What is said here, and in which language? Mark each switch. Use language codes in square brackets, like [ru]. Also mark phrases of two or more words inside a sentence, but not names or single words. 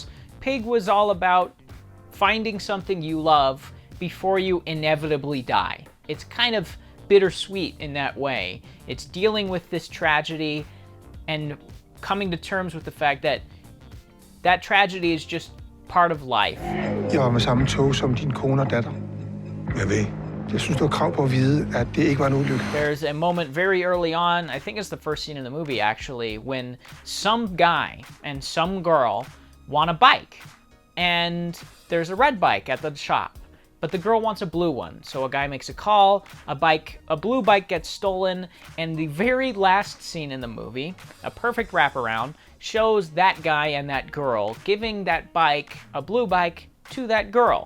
[en] Pig was all about finding something you love before you inevitably die. It's kind of bittersweet in that way. It's dealing with this tragedy and coming to terms with the fact that that tragedy is just part of life. [da] Jeg var med samme tog som din kone og datter. Hvad ved? Jeg synes, du har krav på at vide, at det ikke var en ulykke. [en] There's a moment very early on, I think it's the first scene in the movie actually, when some guy and some girl want a bike. And there's a red bike at the shop, but the girl wants a blue one. So a guy makes a call, a blue bike gets stolen, and the very last scene in the movie, a perfect wraparound, shows that guy and that girl giving that bike, a blue bike, to that girl.